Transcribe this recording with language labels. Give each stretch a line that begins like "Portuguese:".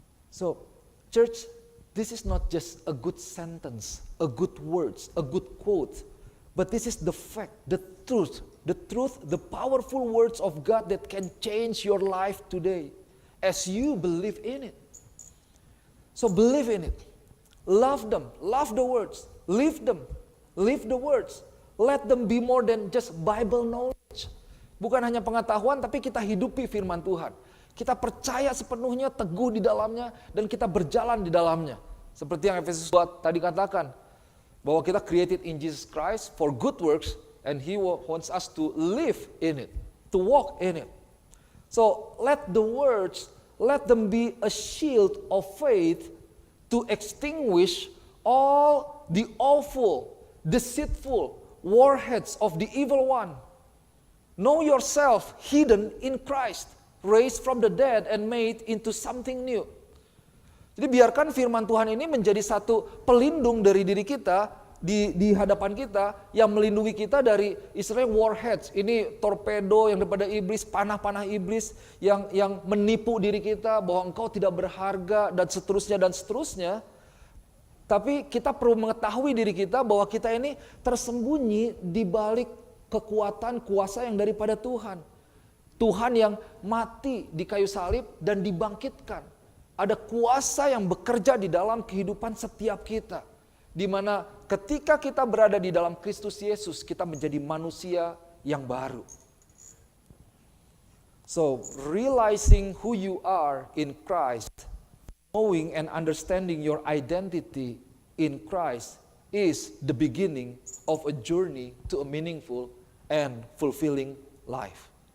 English: So, church, this is not just a good sentence, a good words, a good quote, but this is the fact, the truth, the powerful words of God that can change your life today as you believe in it. So believe in it. Love them, love the words, live them, live the words. Let them be more than just Bible knowledge.
Indonesian: Bukan hanya pengetahuan, tapi kita hidupi firman Tuhan. Kita percaya sepenuhnya, teguh di dalamnya, dan kita berjalan di dalamnya. Seperti yang Efesus 2 tadi katakan, bahwa kita
English: created in Jesus Christ for good works, and He wants us to live in it, to walk in it. So let the words, let them be a shield of faith to extinguish all the awful, deceitful warheads of the evil one. Know yourself hidden in Christ, raised from the dead and made into something new.
Indonesian: Jadi biarkan firman Tuhan ini menjadi satu pelindung dari diri kita, di hadapan kita, yang melindungi kita dari istilahnya warheads. Ini torpedo yang daripada iblis, panah-panah iblis yang menipu diri kita bahwa engkau tidak berharga dan seterusnya. Tapi kita perlu mengetahui diri kita bahwa kita ini tersembunyi di balik kekuatan kuasa yang daripada Tuhan. Tuhan yang mati di kayu salib dan dibangkitkan. Ada kuasa yang bekerja di dalam kehidupan setiap kita. Di mana ketika kita berada di dalam Kristus Yesus, kita menjadi manusia yang baru.
English: So, realizing who you are in Christ, knowing and understanding your identity in Christ is the beginning of a journey to a meaningful and fulfilling life.